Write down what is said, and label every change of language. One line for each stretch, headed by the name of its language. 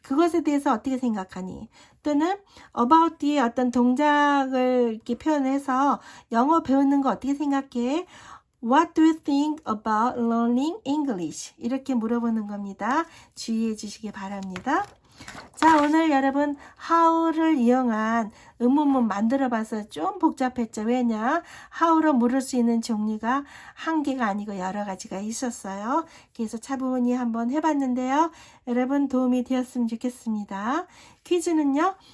Korean: 그것에 대해서 어떻게 생각하니? 또는 about 뒤에 어떤 동작을 이렇게 표현해서 영어 배우는 거 어떻게 생각해?
English: What do you think about learning English?
Korean: 이렇게 물어보는 겁니다. 주의해 주시기 바랍니다. 자, 오늘 여러분 how를 이용한 의문문 만들어 봐서 좀 복잡했죠. 왜냐? how로 물을 수 있는 종류가 한 개가 아니고 여러 가지가 있었어요. 그래서 차분히 한번 해봤는데요. 여러분 도움이 되었으면 좋겠습니다. 퀴즈는요.